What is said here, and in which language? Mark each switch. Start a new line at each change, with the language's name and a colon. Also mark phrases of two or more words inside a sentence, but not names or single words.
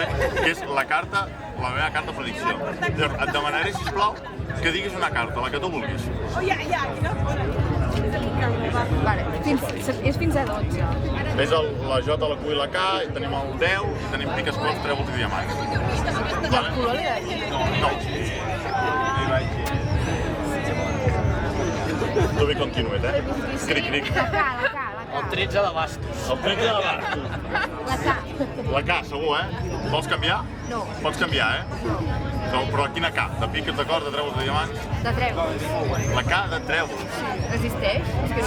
Catalan: Que és la meva carta predicció. Llavors, et demanaré, sisplau, que diguis una carta, la que tu vulguis. Vale, és fins a 12. És la J, la Q i la K, i tenim el 10, i tenim piques, cops, trèvols i diamants. I el color li ha dit? No.
English: To be continued,
Catalan: eh? Cric, cric. La K. El 13 de bastos. El 13 de bastos. La K. La K, segur, eh? Vols canviar? No. Pots canviar, eh? No, però quina K? De piques, de cors, de trèvols, de diamants? De trèvols. La K de trèvols. Existeix? És que no.